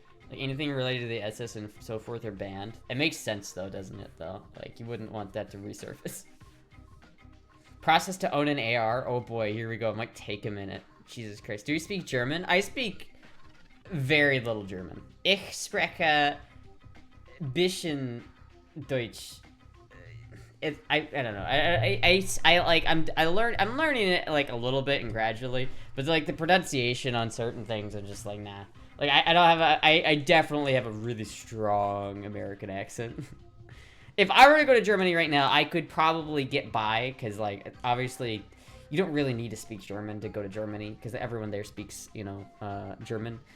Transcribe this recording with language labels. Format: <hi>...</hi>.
<en>Like anything related to the SS and so forth are banned. It makes sense though, doesn't it? Though, like you wouldn't want that to resurface. Process to own an AR. Oh boy, here we go. It might take a minute. Jesus Christ. Do you speak German? I speak very little German.</en> <de>Ich spreche bisschen Deutsch.</de> <en>I don't know. I'm learning it like a little bit and gradually, but like the pronunciation on certain things, I'm just like nah. Like I don't have I definitely have a really strong American accent. If I were to go to Germany right now, I could probably get by, because, like, obviously, you don't really need to speak German to go to Germany, because everyone there speaks, you know, German.</en>